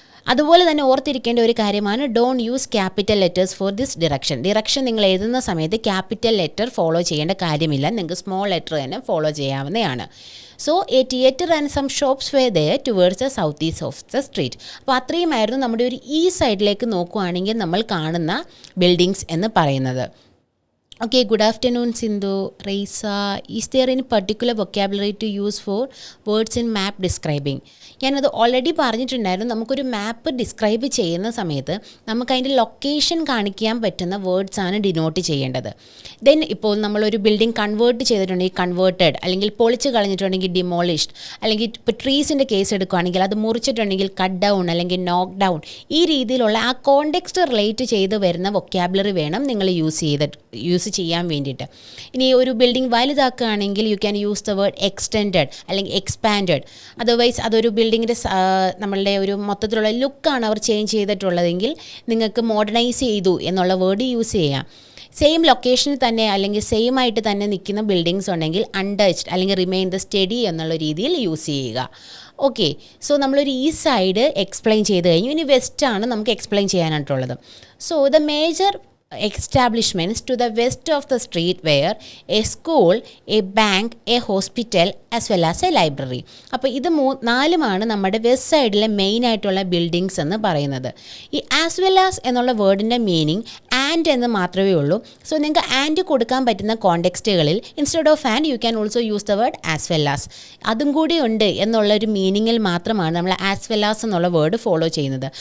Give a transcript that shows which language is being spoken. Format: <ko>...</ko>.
<ml>അതുപോലെ തന്നെ ഓർത്തിരിക്കേണ്ട ഒരു കാര്യമാണ്</ml> <en>don't use capital letters for this direction</en> <ml>നിങ്ങൾ എഴുതുന്ന സമയത്ത് ക്യാപിറ്റൽ ലെറ്റർ ഫോളോ ചെയ്യേണ്ട കാര്യമില്ല, നിങ്ങൾക്ക് സ്മോൾ ലെറ്റർ തന്നെ ഫോളോ ചെയ്യാവുന്നതാണ്.</ml> <en>So a theatre and some shops were there towards the south east of the street.</en> <ml>അപ്പോൾ അത്രയുമായിരുന്നു നമ്മുടെ ഒരു ഈ സൈഡിലേക്ക് നോക്കുകയാണെങ്കിൽ നമ്മൾ കാണുന്ന ബിൽഡിങ്സ് എന്ന് പറയുന്നത്.</ml> <en>Okay, good afternoon, Sindhu, Raisa. Is there any particular vocabulary to use for words in map describing?</en> <ml>ഞാനത് ഓൾറെഡി പറഞ്ഞിട്ടുണ്ടായിരുന്നു. നമുക്കൊരു മാപ്പ് ഡിസ്ക്രൈബ് ചെയ്യുന്ന സമയത്ത് നമുക്ക് അതിൻ്റെ ലൊക്കേഷൻ കാണിക്കാൻ പറ്റുന്ന വേർഡ്സാണ് ഡിനോട്ട് ചെയ്യേണ്ടത്. ദെൻ ഇപ്പോൾ നമ്മളൊരു ബിൽഡിംഗ് കൺവേർട്ട് ചെയ്തിട്ടുണ്ടെങ്കിൽ കൺവേർട്ടഡ്, അല്ലെങ്കിൽ പൊളിച്ച് കളഞ്ഞിട്ടുണ്ടെങ്കിൽ ഡിമോളിഷ്ഡ്, അല്ലെങ്കിൽ ഇപ്പോൾ ട്രീസിൻ്റെ കേസ് എടുക്കുകയാണെങ്കിൽ അത് മുറിച്ചിട്ടുണ്ടെങ്കിൽ കട്ട് ഡൗൺ അല്ലെങ്കിൽ നോക്ക് ഡൗൺ. ഈ രീതിയിലുള്ള ആ കോണ്ടെക്സ്റ്റ് റിലേറ്റ് ചെയ്ത് വരുന്ന വൊക്കാബുലറി വേണം നിങ്ങൾ യൂസ് ചെയ്യാൻ വേണ്ടിയിട്ട്. ഇനി ഒരു building വലുതാക്കുകയാണെങ്കിൽ</ml> <en>you can use the word</en> <ml>extended അല്ലെങ്കിൽ എക്സ്പാൻഡഡ്. അതർവൈസ് അതൊരു ബിൽഡിങ്ങിൻ്റെ നമ്മളുടെ ഒരു മൊത്തത്തിലുള്ള ലുക്കാണ് അവർ ചേഞ്ച് ചെയ്തിട്ടുള്ളതെങ്കിൽ നിങ്ങൾക്ക് മോഡേണൈസ് ചെയ്തു എന്നുള്ള വേർഡ് യൂസ് ചെയ്യാം. സെയിം ലൊക്കേഷനിൽ തന്നെ അല്ലെങ്കിൽ സെയിം ആയിട്ട് തന്നെ നിൽക്കുന്ന ബിൽഡിങ്സ് ഉണ്ടെങ്കിൽ അൺടച്ച്ഡ് അല്ലെങ്കിൽ റിമെയിൻ ദ സ്റ്റഡി എന്നുള്ള രീതിയിൽ യൂസ് ചെയ്യുക. ഓക്കെ, സോ നമ്മളൊരു ഈ സൈഡ് എക്സ്പ്ലെയിൻ ചെയ്ത് കഴിഞ്ഞു. ഇനി വെസ്റ്റാണ് നമുക്ക് explain ചെയ്യാനായിട്ടുള്ളത്.</ml> <en>So the major establishments to the west of the street were a school, a bank, a hospital as well as a library.</en> <ml>അപ്പോൾ ഇത് നാലുമാണ് നമ്മുടെ വെസ്റ്റ് സൈഡിലെ മെയിൻ ആയിട്ടുള്ള ബിൽഡിങ്സ് എന്ന് പറയുന്നത്. ഈ ആസ് വെൽ ആസ് എന്നുള്ള വേർഡിൻ്റെ മീനിങ് ആൻഡ് എന്ന് മാത്രമേ ഉള്ളൂ. സോ നിങ്ങൾക്ക് ആൻഡ് കൊടുക്കാൻ പറ്റുന്ന കോണ്ടെക്സ്റ്റുകളിൽ</ml> <en>Instead of and you can also use the word as well as.</en> <ml>അതും കൂടി ഉണ്ട് എന്നുള്ളൊരു മീനിങ്ങിൽ മാത്രമാണ് നമ്മൾ ആസ് വെൽ ആസ് എന്നുള്ള വേർഡ് ഫോളോ ചെയ്യുന്നത്.</ml>